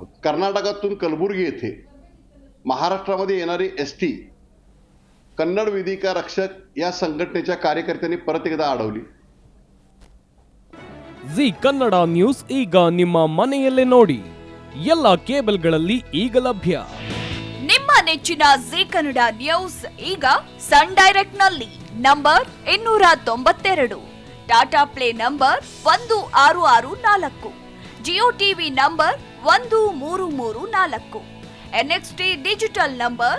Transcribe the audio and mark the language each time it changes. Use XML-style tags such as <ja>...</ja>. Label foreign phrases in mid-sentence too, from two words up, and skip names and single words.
<mr>कर्नाटकातून कलबुर्गी येथे महाराष्ट्रामध्ये येणारी एसटी कन्नड वेदिका रक्षक या संघटनेच्या कार्यकर्त्यांनी परत एकदा अडवली.</mr> <kn>ಜಿ ಕನ್ನಡ ನ್ಯೂಸ್ ಈಗ ನಿಮ್ಮ ಮನೆಯಲ್ಲೇ ನೋಡಿ. ಎಲ್ಲ ಕೇಬಲ್ಗಳಲ್ಲಿ ಈಗ ಲಭ್ಯ. ನಿಮ್ಮ ನೆಚ್ಚಿನ ಜಿ ಕನ್ನಡ ನ್ಯೂಸ್ ಈಗ ಸನ್ ಡೈರೆಕ್ಟ್ ನಲ್ಲಿ ನಂಬರ್ 292, ಟಾಟಾ ಪ್ಲೇ ನಂಬರ್ 1664, ಜಿಯೋ ಟಿವಿ ನಂಬರ್ 1334, NXT ಡಿಜಿಟಲ್ ನಂಬರ್</kn>